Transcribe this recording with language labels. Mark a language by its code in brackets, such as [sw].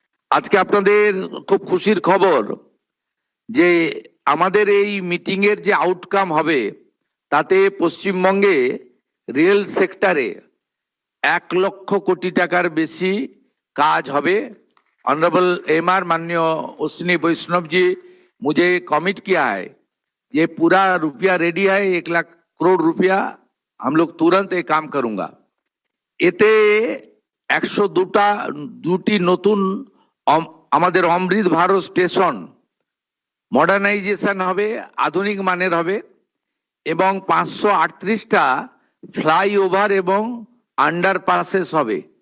[bn] আজকে আপনাদের খুব খুশির খবর যে আমাদের এই মিটিংয়ের যে আউটকাম হবে তাতে পশ্চিমবঙ্গে রেল সেক্টরে 1 লক্ষ কোটি টাকার বেশি काज হবে। [hi] ऑनरेबल एमआर माननीय अश्विनी वैष्णव जी मुझे कमिट किया है, ये पूरा रुपया रेडी है, 1 लाख करोड़ रुपया हम लोग तुरंत ये काम करूंगा। [bn] এতে 102টি নতুন আমাদের অমৃত ভারত স্টেশন মডার্নাইজেশন হবে, আধুনিক মানের হবে এবং 538টা ফ্লাইওভার এবং আন্ডারপাসেস হবে।